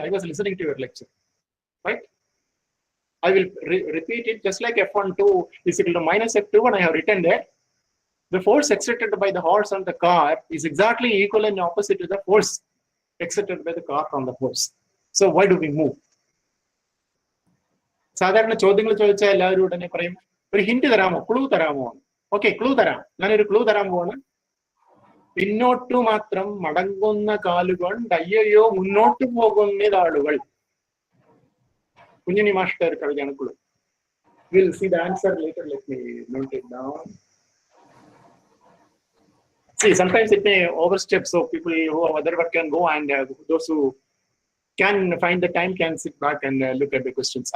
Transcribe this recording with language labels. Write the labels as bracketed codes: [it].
[en] I was listening to your lecture, right? I will repeat it just like F12 is equal to minus F2, and I have written there. The force exerted by the horse on the car is exactly equal and opposite to the force exerted by the cart on the horse. So why do we move? [ml] സാധാരണ ചോദ്യങ്ങൾ ചോദിച്ചാൽ എല്ലാവരും ഉടനെ പറയും ഒരു hint തരാമോ, clue തരാമോ? Okay, clue തരാം. ഞാനൊരു ക്ലൂ തരാൻ പോവാണ്. പിന്നോട്ടു മാത്രം മടങ്ങുന്ന കാലുകൊണ്ട് അയ്യോ മുന്നോട്ട് പോകുന്നതാളുകൾ. കുഞ്ഞിനി മാഷ്ടർ കവിതയാണ് clue. [en] We'll see the answer later. Let me note it down. See, sometimes it may overstep, so people who have other work can go, and those who can find the time can sit back and look at the questions.